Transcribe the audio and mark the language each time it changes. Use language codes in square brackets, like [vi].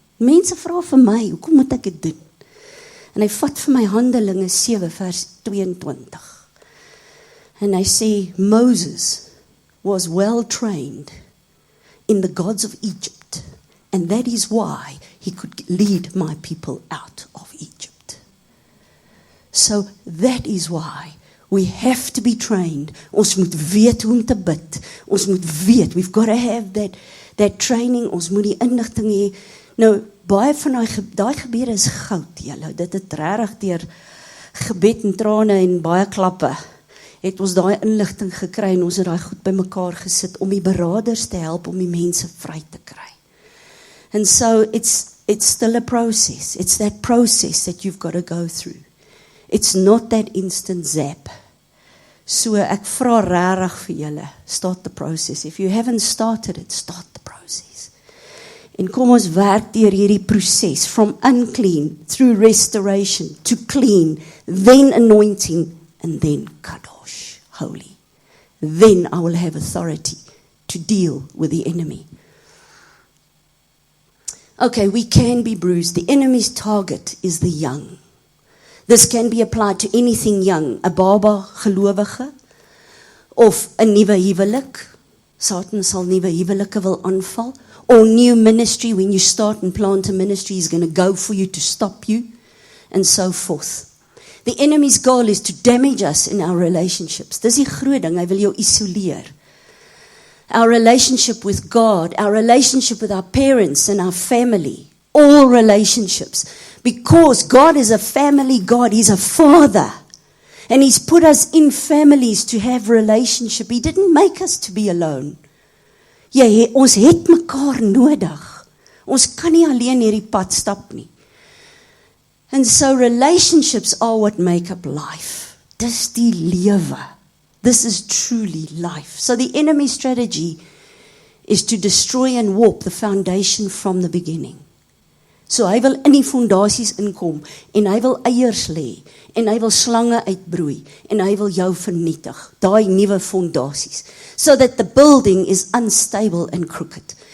[af] Mense vra vir my, hoekom moet ek dit doen? En hy vat vir my Handelinge 7 vers 22. En hy sê, [en] Moses was well trained in the gods of Egypt, and that is why he could lead my people out of Egypt. So that is why we have to be trained. [af] Ons moet weet hoe om te bid. Ons moet weet, [en] we've got to have that training. [af] Ons moet die inligting hê. Nou, baie van daai gebede is goud, julle. Dit het regtig deur gebed en trane en baie klappe het ons daai inligting gekry en ons het daai goed bymekaar gesit om die beraders te help om die mense vry te kry. [en] And so it's still a process. It's that process that you've got to go through. It's not that instant zap. So [af] ek vra regtig vir julle, [en] start the process. If you haven't started it, start the process. [af] En kom ons werk deur hierdie proses [en] from unclean through restoration to clean, then anointing and then kadosh, holy. Then I will have authority to deal with the enemy. Okay, we can be bruised. The enemy's target is the young. This can be applied to anything young, [af] 'n baba gelowige of 'n nuwe huwelik. [en] Satan sal nuwe huwelike wil aanval, or new ministry. When you start and plant a ministry, he's going to go for you to stop you, and so forth. The enemy's goal is to damage us in our relationships. [af] Dis die groot ding, hy wil jou isoleer. [en] Our relationship with God, our relationship with our parents and our family, all relationships. Because God is a family God, He's a father. And He's put us in families to have relationship. He didn't make us to be alone. [af] Ja, ons het mekaar nodig. Ons kan nie alleen hierdie pad stap nie. [en] And so relationships are what make up life. [af] Dis die lewe. [en] This is truly life. So the enemy's strategy is to destroy and warp the foundation from the beginning. [af] So hy wil in die fondasies inkom en hy wil eiers lê en hy wil slange uitbroei en hy wil jou vernietig, daai nuwe fondasies, [en] so that the building is unstable and crooked.